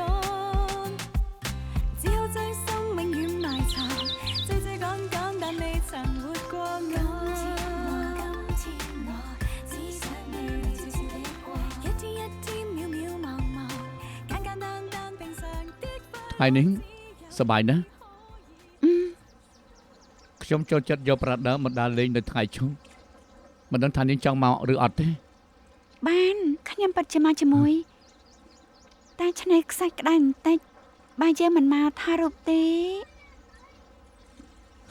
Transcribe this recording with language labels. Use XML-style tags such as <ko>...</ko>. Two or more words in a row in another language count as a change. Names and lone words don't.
<yue>只好將生命遠埋藏，追追趕趕，但未曾活過我。今天我只想你笑笑地過，一天一天渺渺茫茫，簡簡單單平常的。</yue> <km>ហើយនាងសប្បាយណាស់ខ្ញុំចូលចិត្តយកប្រដាមកដើរលេងនៅថ្ងៃឈប់មិនដឹងថានាងចង់មកឬអត់ទេ បានខ្ញុំពិតជាមកជាមួយតែឆ្នេរខ្សាច់ក្តៅបន្តិចបើយើងមិនមកថតរូបទេ</km>